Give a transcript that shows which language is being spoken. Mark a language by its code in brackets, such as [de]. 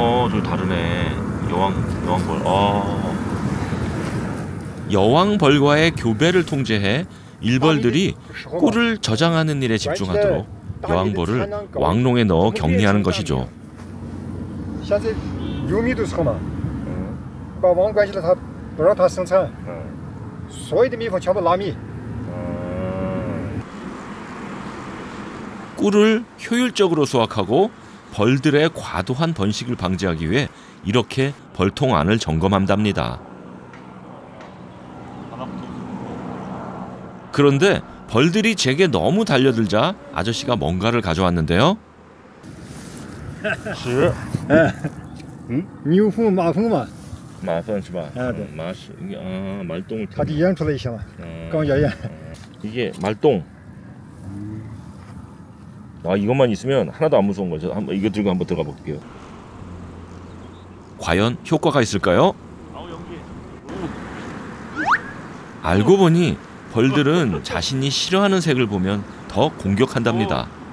[ko] 좀 다르네. 여왕벌. 여왕벌과의 교배를 통제해 일벌들이 꿀을 저장하는 일에 집중하도록 여왕벌을 왕롱에 넣어 격리하는 것이죠. [zh] 现在流密度少嘛，把王关起来，它不让它生产，所有的蜜蜂全部拉蜜。 [ko] 꿀을 효율적으로 수확하고 벌들의 과도한 번식을 방지하기 위해 이렇게 벌통 안을 점검한답니다. 그런데 벌들이 제게 너무 달려들자 아저씨가 뭔가를 가져왔는데요. [zh] 屎，牛粪、马粪嘛，马粪是吧？对，马屎啊， [ko] 말똥을. [zh] 它得验出来一些嘛，刚验。 [ko] 이게 말똥. 아, 이것만 있으면 하나도 안 무서운 거죠. 한번 이거 들고 한번 들어가 볼게요. 과연 효과가 있을까요? 알고 보니 벌들은 자신이 싫어하는 색을 보면 더 공격한답니다.